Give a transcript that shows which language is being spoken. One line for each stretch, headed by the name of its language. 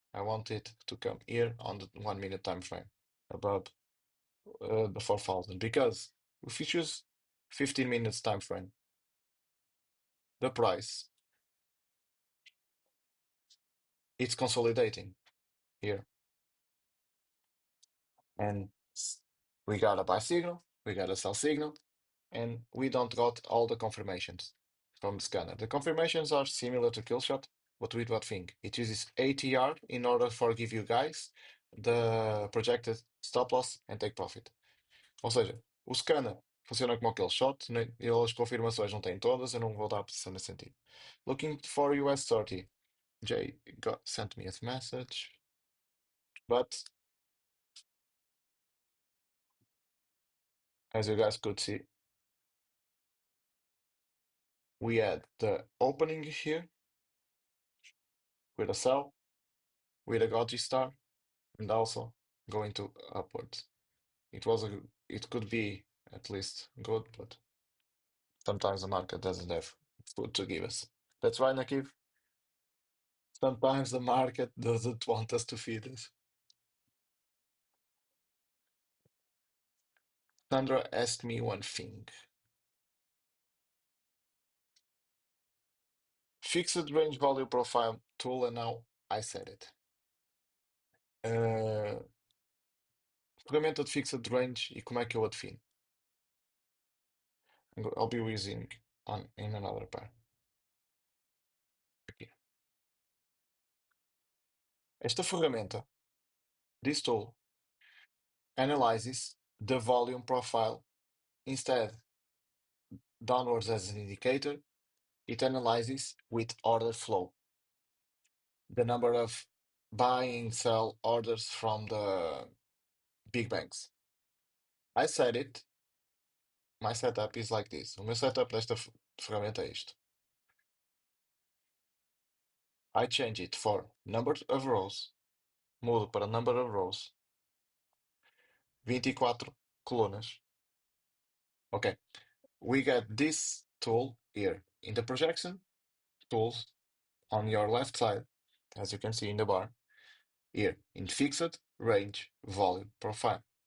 English: I want it to come here on the 1 minute time frame above the 4,000 because if you choose 15 minutes time frame, the price it's consolidating here, and we got a buy signal, we got a sell signal, and we don't got all the confirmations from the scanner. The confirmations are similar to Killshot, but with what thing? It uses ATR in order for give you guys the projected stop loss and take profit.
Portuguese: Ou seja, o scanner funciona como aquele shot, né? E as confirmações não têm todas, eu não vou dar posição nesse sentido.
English: Looking for US 30. Jay sent me a message, but as you guys could see, we had the opening here with a sell, with a Goji star, and also going to upwards. It could be at least good, but sometimes the market doesn't have food to give us. That's right, Nakiv. Sometimes the market doesn't want us to feed us. Sandra asked me one thing. Fixed range value profile tool, and now I said it. Uh,
Portuguese: Ferramenta de fixed range e como é que eu a defino?
English: I'll be using on in another pair.
Portuguese: Aqui. Esta ferramenta,
English: this tool, analyzes the volume profile instead downwards as an indicator. It analyzes with order flow, the number of buying sell orders from the big banks. I said it. My setup is like this.
Portuguese: O meu setup desta ferramenta é isto.
English: I change it for number of rows.
Portuguese: Mudo para number of rows. 24 colunas. Okay.
English: We get this tool here in the projection tools on your left side, as you can see in the bar, here in fixed range volume profile.